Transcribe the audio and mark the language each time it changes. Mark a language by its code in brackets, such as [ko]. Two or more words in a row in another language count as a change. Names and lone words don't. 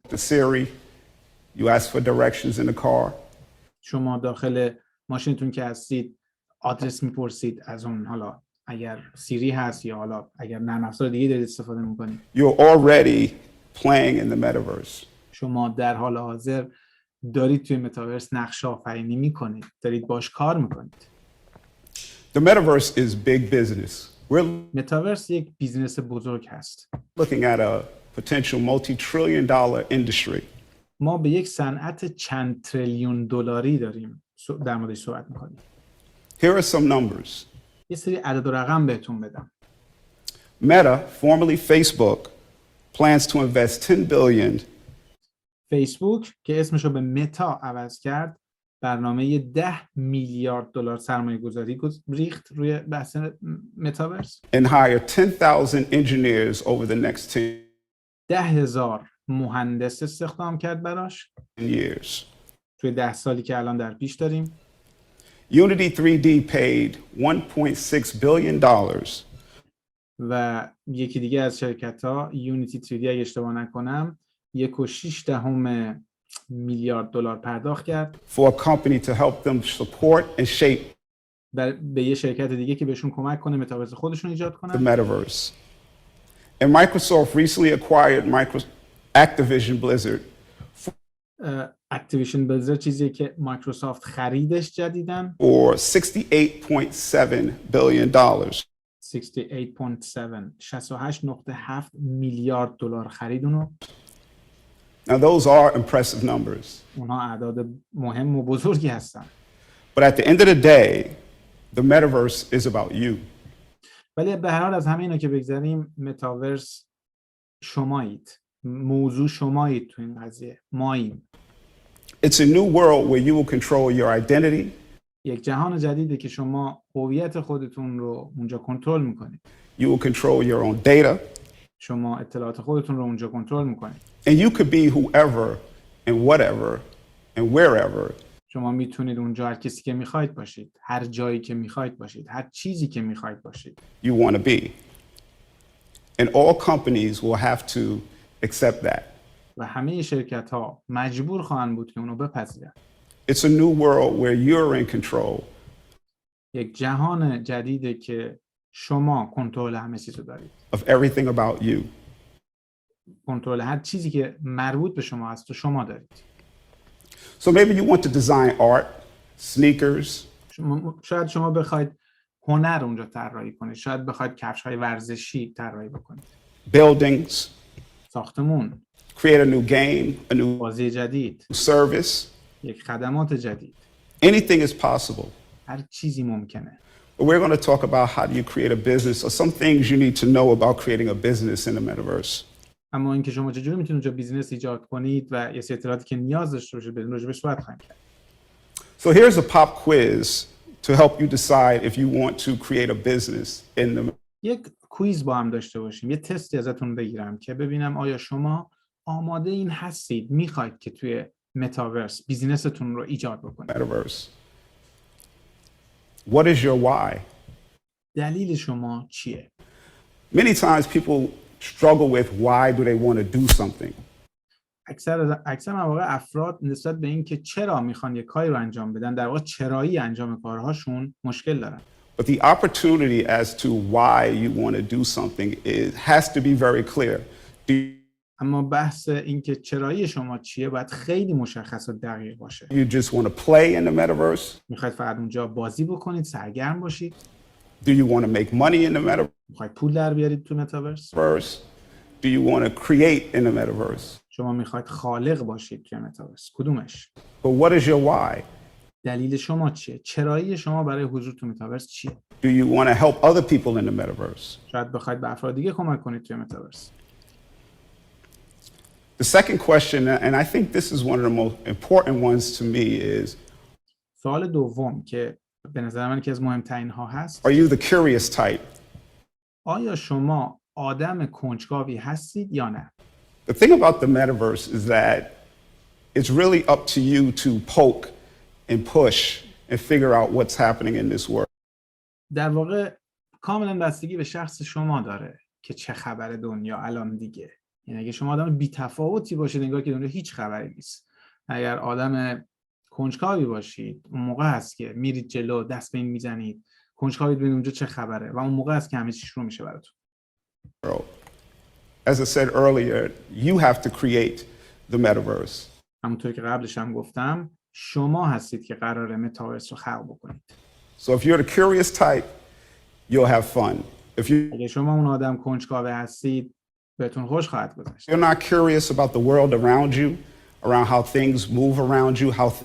[en] The Siri, you ask for directions in the car. [fa] شما داخل ماشینتون که هستید آدرس میپرسید از اون، حالا اگر سیری هست یا حالا اگر نرم افزار دیگه دارید استفاده میکنید. [en] You're already playing in the metaverse. [fa] شما در حال حاضر دارید توی متاورس نقش آفرینی میکنید، دارید باش کار میکنید. [en] The metaverse is big business. [fa] متاورس یک بیزنس بزرگ هست. [en] Looking at a potential multi-trillion-dollar industry. [fa] ما به یک صنعت چند تریلیون دلاری داریم در موردش صحبت میکنیم. [en] Here are some numbers. [fa] یه سری عدد و رقم بهتون بدم. [en] Meta, formerly Facebook, plans to invest 10 billion. [fa] فیسبوک که اسمش رو به متا عوض کرد، برنامه 10 میلیارد دلار سرمایه گذاری ریخت روی بحث متاورس. [en] And hire 10,000 engineers over the next [fa] 10,000 مهندس استخدام کرد براش. [en] years. [fa] توی 10 سالی که الان در پیش داریم. [en] Unity 3D paid $1.6 billion. [fa] و یکی دیگه از شرکت‌ها، یونیتی 3D اگه اشتباه نکنم، 1.6 میلیارد دلار پرداخت کرد [en] for a company to help them support and shape [fa] به یه شرکت دیگه که بهشون کمک کنه متاورس خودشون ایجاد کنن. [en] the metaverse. And Microsoft recently acquired Activision Blizzard. [fa] اکتیویشن بلیزرد چیزیه که مایکروسافت خریدش جدیدن [en] for $68.7 billion. [fa] 68.7 میلیارد دلار خرید اونو. [en] Now, those are impressive numbers. [fa] اونها اعداد مهم و بزرگی هستن. [en] But at the end of the day, the metaverse is about you. [fa] ولی به هر حال از همه اینا که بگذاریم متاورس شمایید. موضوع شمایید تو این قضیه. ماییم. [en] It's a new world where you will control your identity, [fa] یک جهان جدیده که شما هویت خودتون رو اونجا کنترل میکنید. [en] you will control your own data, [fa] شما اطلاعات خودتون رو اونجا کنترل میکنید. [en] and you could be whoever and whatever and wherever [fa] شما میتونید اونجا هر کسی که میخواید باشید، هر جایی که میخواید باشید، هر چیزی که میخواید باشید. [en] you want to be. And all companies will have to accept that. [fa] و همه شرکت ها مجبور خواهند بود که اونو بپذیرن. [en] It's a new world where you're in control [fa] یک جهان جدیده که شما کنترل همه چیزو دارید. [en] of everything about you. [fa] کنترل هر چیزی که مربوط به شما هست و شما دارید. [en] So maybe you want to design art, sneakers, [fa] شاید شما بخواید هنر اونجا طراحی کنید. شاید بخواید کفش‌های ورزشی طراحی بکنید. [en] buildings, [fa] ساختمون، [en] create a new game, a new [fa] بازی جدید، [en] service. [fa] یک خدمات جدید. [en] Anything is possible. [fa] هر چیزی ممکنه. [en] But we're going to talk about how do you create a business or some things you need to know about creating a business in the metaverse. [fa] اما اینکه شما چجوری میتونید اونجا بیزنس ایجاد کنید و یه سری اطلاعاتی که نیاز داشته باشید بدون راجبش صحبت خواهیم کرد. [en] So here's a pop quiz to help you decide if you want to create a business in the [fa] یک کویز با هم داشته باشیم. یه تستی ازتون بگیرم که ببینم آیا شما آماده این هستید میخواید که توی متاورس بیزینستون رو ایجاد بکنید. [en] metaverse. What is your why? [fa] دلیل شما چیه؟ [en] Many times people struggle with why do they want to do something. [fa] اکثر مواقع افراد نسبت به این که چرا میخوان یک کاری رو انجام بدن، در واقع چرایی انجام کارهاشون مشکل دارن. [en] But the opportunity as to why you want to do something has to be very clear. [fa] اما بحث این که چرایی شما چیه باید خیلی مشخص و دقیق باشه. [en] You just want to play in the metaverse? [fa] میخواید فقط اونجا بازی بکنید، سرگرم باشید؟ [en] Do you want to make money in the [fa] میخواید پول در بیارید تو متاورس؟ [en] metaverse? Do you want to create in the metaverse? [fa] شما میخواید خالق باشید توی متاورس. کدومش؟ [en] But what is your why? [fa] دلیل شما چیه؟ چرایی شما برای حضور تو متاورس چیه؟ [en] Do you want to help other people in the metaverse? [fa] شاید بخواید به افراد دیگه کمک کنید توی متاورس. [en] The second question, and I think this is one of the most important ones to me, is [fa] سوال دوم که به نظر من که از مهمترین ها هست، [en] are you the curious type? [fa] آیا شما آدم کنجکاوی هستید یا نه؟ [en] The thing about the metaverse is that it's really up to you to poke and push and figure out what's happening in this world. [fa] در واقع کاملا بستگی به شخص شما داره که چه خبر دنیا الان دیگه. یعنی اگه شما آدم بی‌تفاوتی باشید انگار که دنیا هیچ خبری نیست. اگر آدم کنجکاوی باشید اون موقع هست که میرید جلو، دست به این میزنید، کنجکاوی ببینید اونجا چه خبره و اون موقع هست که همه چی شروع میشه براتون. [en] As I said earlier, you have to create the metaverse. [fa] همونطور که قبلش هم گفتم شما هستید که قراره متاورس رو خلق بکنید. [en] So if you're the curious type, you'll have fun. [fa] اگه شما اون آدم کنجکاو هستید بهتون خوش خواهد گذشت. [en] You're not curious about the world around you, around how things move around you, how